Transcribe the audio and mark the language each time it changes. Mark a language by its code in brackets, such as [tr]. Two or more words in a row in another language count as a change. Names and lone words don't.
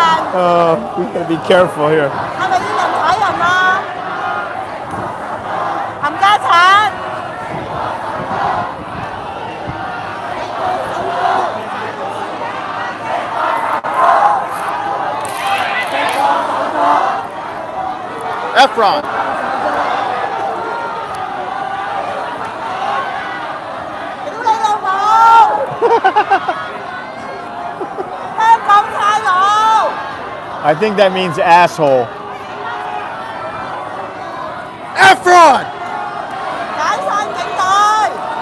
[en] We gotta be careful here. [yue] 係咪要人踩人啊？冚家鏟！ Efron. 屌你老母！香港差佬！ [en] I think that means asshole. Efron. [yue] 解散警隊！